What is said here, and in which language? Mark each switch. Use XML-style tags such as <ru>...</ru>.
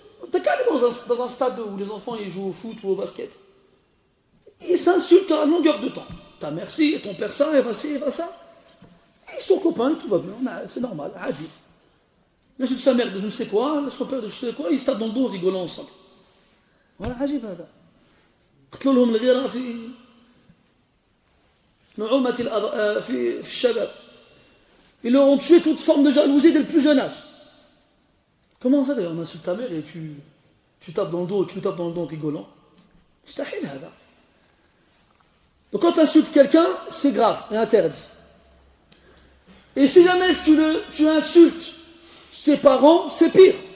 <fr>T'as qu'à aller dans un stade où les enfants ils jouent au foot ou au basket. Ils s'insultent à longueur de temps. Ta mère ci, ton père ça, et va ci, et va ça. Ils sont copains, tout va bien, c'est normal, adi. L'insulte sa mère de je ne sais quoi, son père de je ne sais quoi, ils se tapent dans le dos en rigolant ensemble. Voilà,</fr> <ar>عجيب هذا. قتلوا لهم الغيرة في نعومة في الشباب.</ar> <fr>Ils leur ont tué toute forme de jalousie dès le plus jeune âge. Comment ça d'ailleurs, on insulte ta mère et tu tapes dans le dos, tu tapes dans le dos en rigolant.</fr> <ar>مستحيل هذا.</ar> <fr>Donc quand tu insultes quelqu'un, c'est grave et interdit. Et si jamais tu insultes ses parents, c'est pire.</fr>